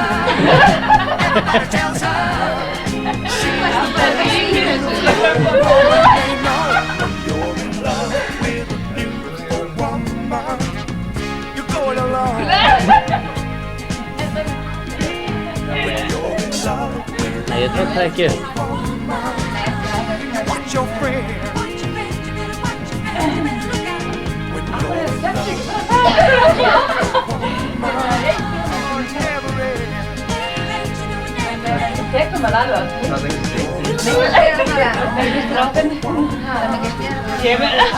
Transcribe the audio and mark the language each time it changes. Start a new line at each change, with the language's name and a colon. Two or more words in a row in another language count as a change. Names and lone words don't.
English: Everybody tells her she's the best. They know you're in love with a beautiful woman. You're going along. When you're in love with
Icelandic: Nei, ég tók það ekki upp.
English: watch your friend. When you're
Icelandic: Tekur maður alveg á því. Kemur.